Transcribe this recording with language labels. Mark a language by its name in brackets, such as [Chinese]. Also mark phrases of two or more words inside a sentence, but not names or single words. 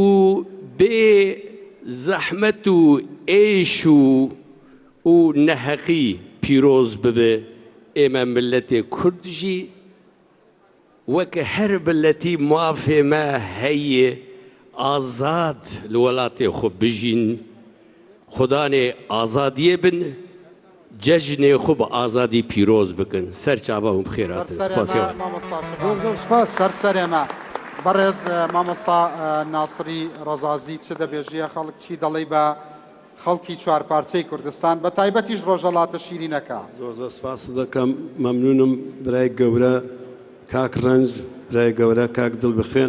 [Kurdish] bê zehmet û êş û neheqî pîroz bibe ême milletê Kurd jî weke her milletî mafê me heye azad li welatê xwe bijîn xudanê azadiyê bin cejnê xwe bi azadî pîroz bikin serçava hûn bixêr hatin [Central Kurdish] سەرسەرێ me بەڕێز مامۆستا ناسری ڕەزازی چ دەبێژیە خەڵک چی دەڵێ بە خەڵکی چوارپارچەی کوردستان بە تایبەتیش ڕۆژهەڵاتە شیرینەکە زۆر سپاس دەکەم مەمنونم برای گەورە کاک ڕەنج برای گەورە کاک دڵبخوێن